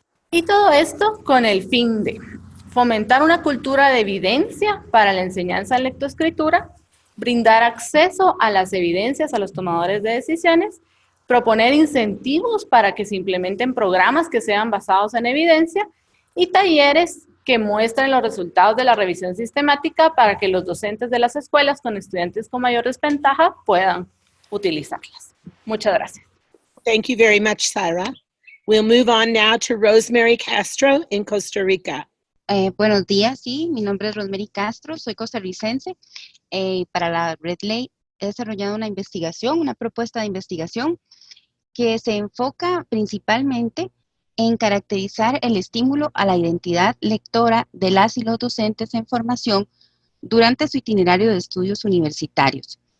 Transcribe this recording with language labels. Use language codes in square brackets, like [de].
[es] Y todo esto con el fin de fomentar una cultura de evidencia para la enseñanza en lectoescritura, brindar acceso a las evidencias a los tomadores de decisiones, proponer incentivos para que se implementen programas que sean basados en evidencia y talleres que muestren los resultados de la revisión sistemática para que los docentes de las escuelas con estudiantes con mayor desventaja puedan utilizarlas. Muchas gracias. [en] Thank you very much, Sara. We'll move on now to Rosemary Castro in Costa Rica. [es] Buenos días, sí, mi nombre es Rosemary Castro, soy costarricense. Para la RedLay he desarrollado una investigación, una propuesta de investigación que se enfoca principalmente en caracterizar el estímulo a la identidad lectora de las y los docentes en formación durante su itinerario de estudios universitarios.